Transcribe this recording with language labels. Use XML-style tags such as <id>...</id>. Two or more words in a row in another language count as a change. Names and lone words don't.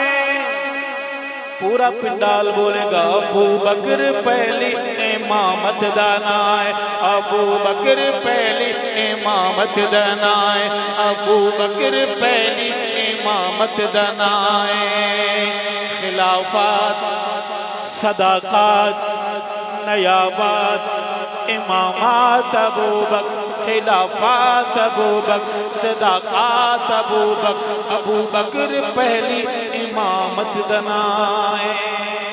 <pa>پورا پنڈال بولے گا ابو بکر پہلی امامت دا نائے، ابو بکر پہلی امامت دا نائے، ابو بکر پہلی امامت دا نائے. خلافت، صداقت، نیابت، امامت ابو بکر، خلافت ابو بکر، صداقت ابو بکر، ابو بکر پہلی امامت دا نائے.</pa>